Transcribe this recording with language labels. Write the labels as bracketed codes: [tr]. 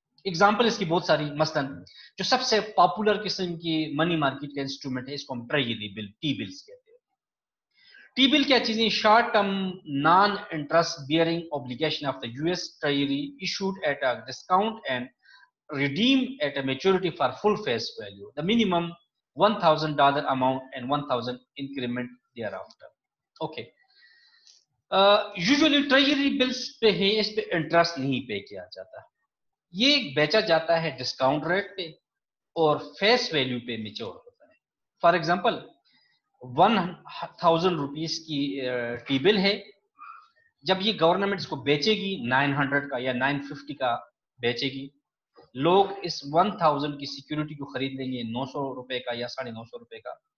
[ur] Example اس کی بہت ساری, مثلا جو سب سے پاپولر قسم کی منی مارکیٹ کا انسٹرومنٹ ہے اس کو ہم ٹریجری بل, ٹی بلز کہتے ہیں. ٹی بل کیا چیزیں, [en] Short term non interest bearing obligation of the U S treasury issued at a discount and redeemed at a maturity for full face value. The minimum $1,000 amount and 1,000 increment thereafter. Okay. [ur] Usually treasury bills پہ ہیں, اس پہ interest نہیں پے کیا جاتا. یہ بیچا جاتا ہے ڈسکاؤنٹ ریٹ پہ اور فیس ویلیو پہ میچور ہوتا ہے. فار ایگزامپل 1,000 روپیز کی ٹی بل ہے, جب یہ گورنمنٹ اس کو بیچے گی 900 کا یا 950 کا بیچے گی, لوگ اس 1000 کی سیکیورٹی کو خرید لیں گے 900 روپے کا یا 950 روپے کا.